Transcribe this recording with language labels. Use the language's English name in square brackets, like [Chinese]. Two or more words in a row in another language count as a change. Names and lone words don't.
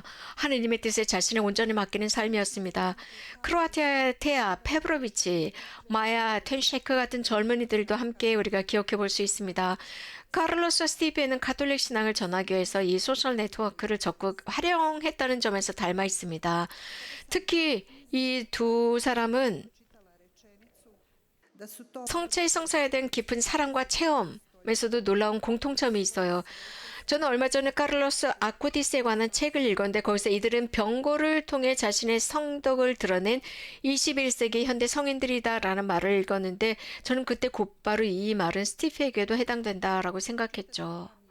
[Korean] 하느님의 뜻에 자신을 온전히 맡기는 삶이었습니다. 크로아티아의 테아, 페브로비치, 마야, 텐셰크 같은 젊은이들도 함께 우리가 기억해 볼 수 있습니다. 카를로스와 스티페는 가톨릭 신앙을 전하기 위해서 이 소셜 네트워크를 적극 활용했다는 점에서 닮아 있습니다. 특히 이 두 사람은 [Croatian] da su to [Korean] 성체의 성사에 대한 깊은 사랑과 체험에서도 놀라운 공통점이 있어요. 저는 얼마 전에 카를로스 아쿠티스에 관한 책을 읽었는데 거기서 이들은 병고를 통해 자신의 성덕을 드러낸 21세기 현대 성인들이다라는 말을 읽었는데 저는 그때 곧바로 이 말은 스티페에게도 해당된다라고 생각했죠.